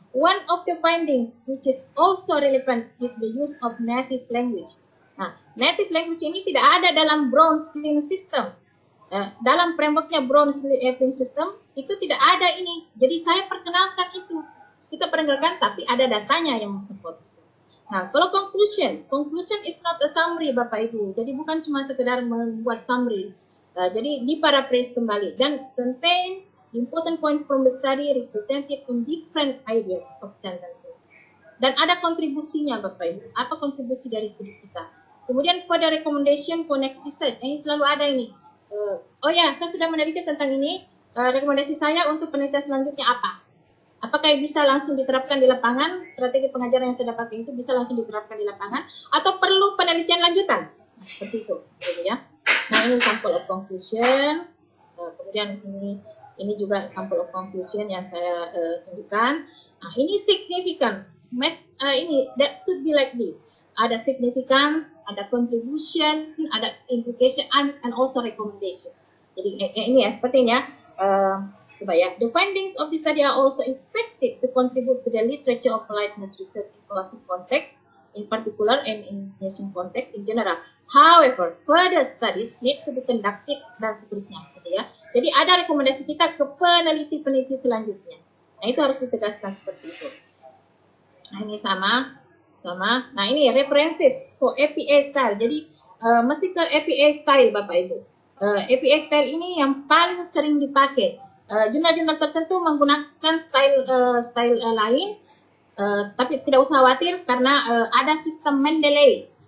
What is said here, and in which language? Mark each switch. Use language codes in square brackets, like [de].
[en] One of the findings which is also relevant is the use of native language. [id] Nah, native language ini tidak ada dalam Brown-Flynn system. Dalam frameworknya Brown-Flynn system itu tidak ada ini. Jadi saya perkenalkan itu. Kita perkenalkan tapi ada datanya yang support. Nah, kalau [en] conclusion is not a summary Bapak Ibu. [id] Jadi bukan cuma sekedar membuat summary. Jadi diparaphrase kembali dan [en] contain important points from the study represented in different ideas of sentences. [id] Dan ada kontribusinya Bapak Ibu. Apa kontribusi dari studi kita? Kemudian [en] for the recommendation for next research. [id] Ini selalu ada ini. Saya sudah meneliti tentang ini. Rekomendasi saya untuk penelitian selanjutnya apa? Apakah bisa langsung diterapkan di lapangan? Strategi pengajaran yang saya dapatkan itu bisa langsung diterapkan di lapangan? Atau perlu penelitian lanjutan? Nah, seperti itu. Gitu ya. Nah, ini [en] sample of conclusion. [id] Kemudian ini juga sample of conclusion yang saya tunjukkan. Nah, ini significance. [en] That should be like this. [id] Ada significance, ada contribution, ada implication, [en] and also recommendation. [id] Jadi ini ya sepertinya. Coba ya. [en] The findings of the study are also expected to contribute to the literature of politeness research in classic context, in particular, and in nation context in general. However, further studies need to be conducted [id] dan seterusnya. Gitu ya. Jadi ada rekomendasi kita ke peneliti-peneliti selanjutnya. Nah itu harus ditegaskan seperti itu. Nah ini sama. Nah ini references for APA style. Jadi mesti ke APA style Bapak Ibu. APA style ini yang paling sering dipakai. Jurnal-jurnal tertentu menggunakan style lain, tapi tidak usah khawatir karena ada sistem Mendeley.